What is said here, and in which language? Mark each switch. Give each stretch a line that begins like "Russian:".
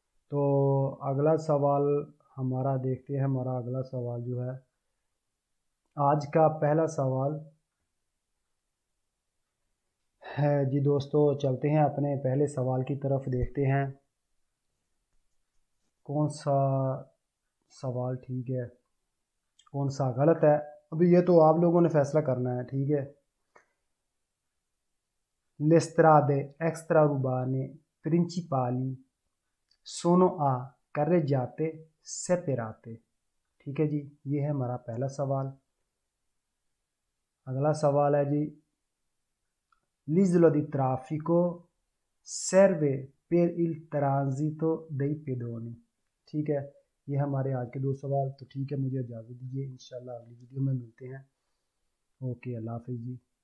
Hindi: तो अगला सवाल हमारा देखते हैं। हमारा अगला सवाल जो है, आज का पहला सवाल है जी दोस्तों, चलते हैं अपने पहले सवाल की तरफ, देखते हैं। कौन सा सवाल ठीक है, कौन सा गलत है, अभी ये तो आप लोगों ने फैसला करना है, ठीक है।
Italian: Le strade extraurbane principali sono a carreggiate separate।
Hindi: ठीक है जी, ये है हमारा पहला सवाल। अगला सवाल है जी,
Italian: l'isola di traffico serve per il transito dei pedoni।
Hindi: ठीक है, ये हमारे आज के 2 सवाल। तो ठीक है, मुझे इजाज़त दीजिए, इंशाल्लाह अगली वीडियो में मिलते हैं। ओके, अल्लाह हाफिज़ जी।